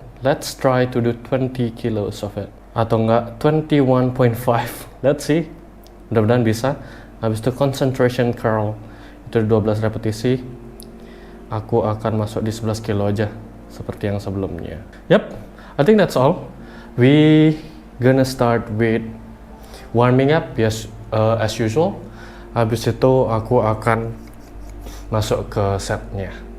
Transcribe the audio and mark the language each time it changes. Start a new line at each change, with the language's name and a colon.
English: Let's try to do 20 kilos of it,
Indonesian: atau enggak 21.5.
English: Let's see,
Indonesian: mudah-mudahan bisa. Habis itu concentration curl, itu 12 repetisi. Aku akan masuk di 11 kilo aja seperti yang sebelumnya.
English: Yep, I think that's all. We gonna start with warming up, yes, as usual.
Indonesian: Habis itu aku akan masuk ke setnya.